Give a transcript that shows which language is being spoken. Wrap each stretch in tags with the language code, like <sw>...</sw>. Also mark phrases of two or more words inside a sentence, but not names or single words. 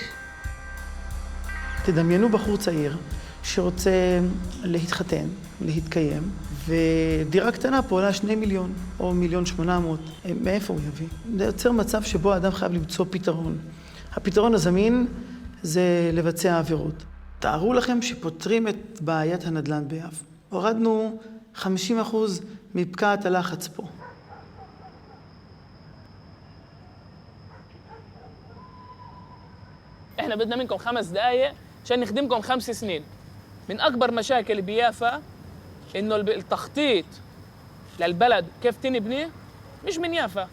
<he>תדמיינו בחור צעיר שרוצה להתחתן, להתקיים, ודירה קטנה פה עולה 2 מיליון או 1,800,000. מאיפה הוא יביא? זה יוצר מצב שבו האדם חייב למצוא פתרון. הפתרון הזמין זה לבצע עבירות. תארו לכם שפותרים את בעיית הנדל"ן ביפו. הורדנו 50% מפקעת הלחץ פה.</he> <ar>احنا بدنا منكم 5 دقائق عشان نخدمكم 5 سنين. من اكبر مشاكل بيافا انه التخطيط للبلد كيف تنبني مش من يافا.</ar>